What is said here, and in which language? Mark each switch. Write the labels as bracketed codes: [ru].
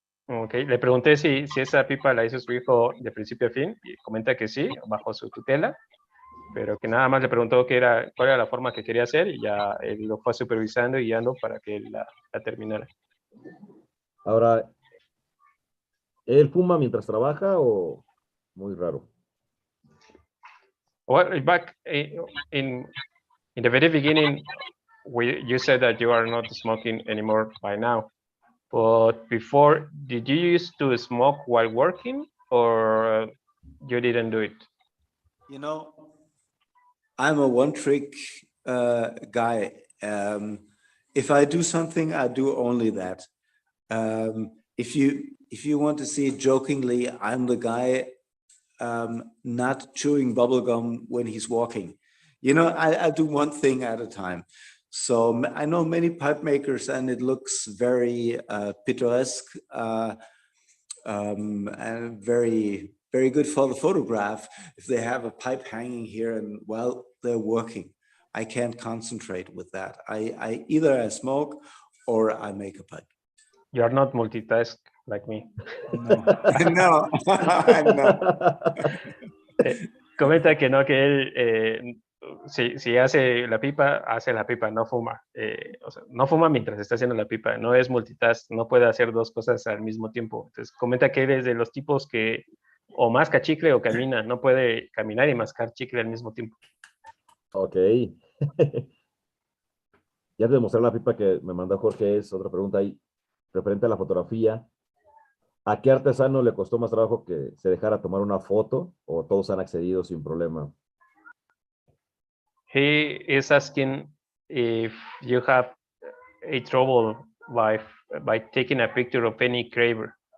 [es] Okay, le pregunté si esa pipa la hizo su hijo de principio a fin, y comenta que sí, bajo su tutela, pero que nada más le preguntó cuál era la forma que quería hacer y ya él lo fue supervisando y guiando para que él la terminara. Ahora, ¿él fuma mientras trabaja o muy raro? [en] Well, back in the very beginning, you said that you are not smoking anymore by now. But before, did you used to smoke while working or you didn't do it? You know, I'm a one-trick guy. If I do something, I do only that. If you want to see it jokingly, I'm the guy not chewing bubblegum when he's walking. You know, I do one thing at a time. So I know many pipe makers and it looks very picturesque and very, very good for the photograph if they have a pipe hanging here and, well, they're working. I can't concentrate with that. I either I smoke or I make a pipe. You are not multitask like me. No, no, no. [es] Comenta que no, que él, si hace la pipa, no fuma. O sea, no fuma mientras está haciendo la pipa, no es multitask, no puede hacer dos cosas al mismo tiempo. Entonces, comenta que él es de los tipos que o masca chicle o camina, no puede caminar y mascar chicle al mismo tiempo. Ok. Ya te mostré la pipa que me mandó Jorge, es otra pregunta ahí, referente a la fotografía. ¿A qué artesano le costó más trabajo que se dejara tomar una foto o todos han accedido sin problema? [en] He is asking if you have a trouble by taking a picture of any craver.